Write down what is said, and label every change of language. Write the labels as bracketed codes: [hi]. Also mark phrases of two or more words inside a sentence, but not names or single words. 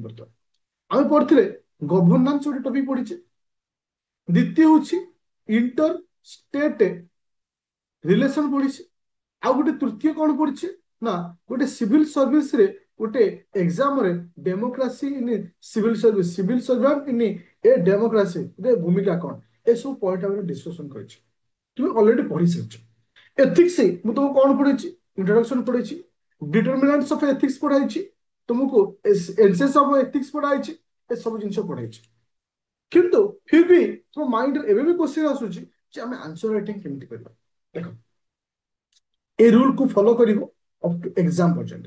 [or] ବର୍ତ୍ତମାନ ଆମେ ପଢିଥିଲେ ଗଭର୍ନାନ୍ସ ଗୋଟେ ଟପିକ ପଢିଛେ, ଦ୍ୱିତୀୟ ହଉଛି [en] inter state relation [or] ପଢିଛେ, ଆଉ ଗୋଟେ ତୃତୀୟ କଣ ପଢିଛେ ନା ଗୋଟେ [en] civil service [or] ରେ ଗୋଟେ ଏକ୍ସାମ ରେ [en] democracy in civil service, civil servant in a democracy [or] ରେ ଭୂମିକା କଣ, ଏସବୁ ପଏଣ୍ଟ ଆମେ ଡିସ୍କସନ କରିଛେ। ତୁମି ଅଲରେଡି ପଢ଼ି ସାରିଛ। এথিক্স ମୁଁ ତୁମକୁ କଣ ପଢେଇଛି? ଇଣ୍ଟ୍ରୋଡକ୍ସନ ପଢେଇଛି, [en] determinants of ethics [or] ପଢାଇଛି, ତୁମକୁ [en] essence of ethics [or] ପଢାଇଛି, ଏସବୁ ଜିନିଷ ପଢାଇଛି। କିନ୍ତୁ ଫିର ବି ତୁମ ମାଇଣ୍ଡରେ ଏବେ ବି କ୍ୱେଶ୍ଚନ ଆସୁଛି ଯେ ଆମେ [en] answer writing [or] କେମିତି କରିବା। ଦେଖ, ଏ ରୁଲକୁ ଫଲୋ କରିବ [en] up to exam [or] ପର୍ଯ୍ୟନ୍ତ।